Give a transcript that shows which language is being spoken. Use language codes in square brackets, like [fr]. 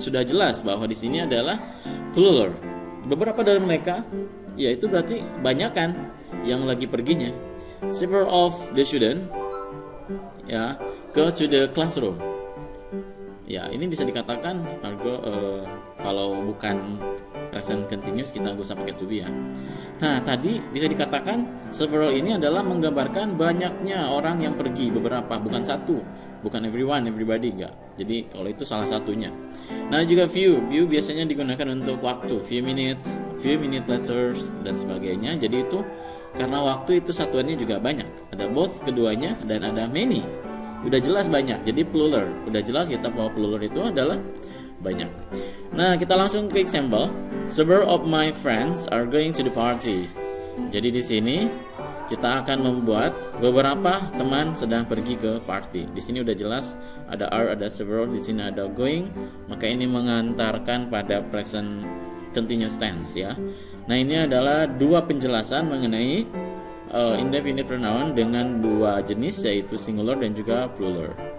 [id] Sudah jelas bahwa di sini adalah plural. Beberapa dari mereka, ya itu berarti banyak kan yang lagi perginya. [en] Several of the student, ya, go to the classroom. [id] Ya, ini bisa dikatakan kalau bukan present continuous kita gak usah pakai to be ya. Nah, tadi bisa dikatakan several ini adalah menggambarkan banyaknya orang yang pergi, beberapa, bukan satu, bukan everyone, everybody, enggak. Jadi kalau itu salah satunya. Nah, juga few biasanya digunakan untuk waktu, few minute letters dan sebagainya. Jadi itu karena waktu itu satuannya juga banyak. Ada both keduanya dan ada many. Udah jelas banyak. Jadi plural. Udah jelas kita bahwa plural itu adalah banyak. Nah, kita langsung ke example. [en] Several of my friends are going to the party. [id] Jadi di sini kita akan membuat beberapa teman sedang pergi ke party. Di sini udah jelas ada are, ada several, di sini ada going, maka ini mengantarkan pada present continuous tense ya. Nah, ini adalah dua penjelasan mengenai indefinite pronoun dengan dua jenis, yaitu singular dan juga plural.